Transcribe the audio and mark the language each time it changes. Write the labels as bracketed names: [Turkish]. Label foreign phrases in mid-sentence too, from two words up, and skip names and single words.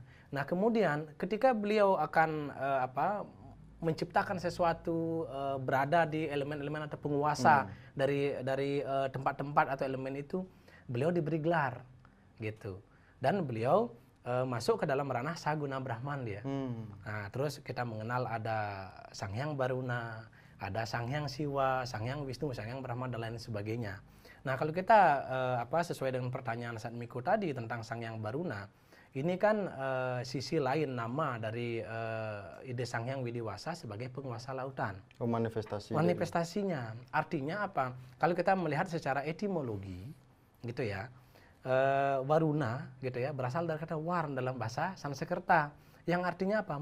[Indonesian] Nah kemudian ketika beliau akan menciptakan sesuatu, berada di elemen-elemen atau penguasa dari tempat-tempat atau elemen itu, beliau diberi gelar, gitu, dan beliau masuk ke dalam ranah Saguna Brahman dia. Nah terus kita mengenal ada Sang Hyang Baruna, ada Sang Hyang Siwa, Sang Hyang Wisnu, Sang Hyang Brahma, dan lain sebagainya. Nah kalau kita sesuai dengan pertanyaan San Miko tadi tentang Sang Hyang Baruna, ini kan sisi lain nama dari ide Sang Hyang Widiwasa sebagai penguasa lautan. Manifestasinya. Artinya apa? Kalau kita melihat secara etimologi, gitu ya, Waruna, gitu ya, berasal dari kata war dalam bahasa Sanskerta, yang artinya apa?